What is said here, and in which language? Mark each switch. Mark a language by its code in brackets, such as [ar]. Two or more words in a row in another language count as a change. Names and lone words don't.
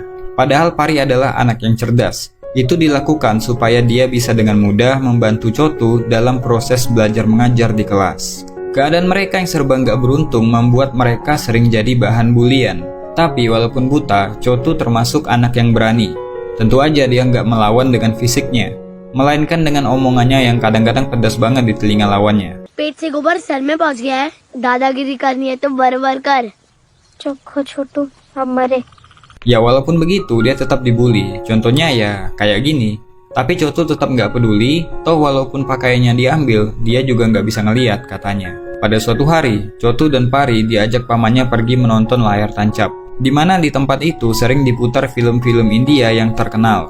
[id] Padahal Pari adalah anak yang cerdas. Itu dilakukan supaya dia bisa dengan mudah membantu Chotu dalam proses belajar mengajar di kelas. Keadaan mereka yang serba nggak beruntung membuat mereka sering jadi bahan bulian. Tapi walaupun buta, Chotu termasuk anak yang berani. Tentu aja dia nggak melawan dengan fisiknya, melainkan dengan omongannya yang kadang-kadang pedas banget di telinga lawannya. [hi] पेट से गोबर सर में पहुंच गया है, दादागिरी करनी है तो बर-बर कर। चुप हो छोटू, अब मरे। [id] Ya walaupun begitu dia tetap dibully. Contohnya ya kayak gini. Tapi Chotu tetap nggak peduli. Toh walaupun pakaiannya diambil, dia juga nggak bisa ngeliat katanya. Pada suatu hari, Chotu dan Pari diajak pamannya pergi menonton layar tancap, di mana di tempat itu sering diputar film-film India yang terkenal.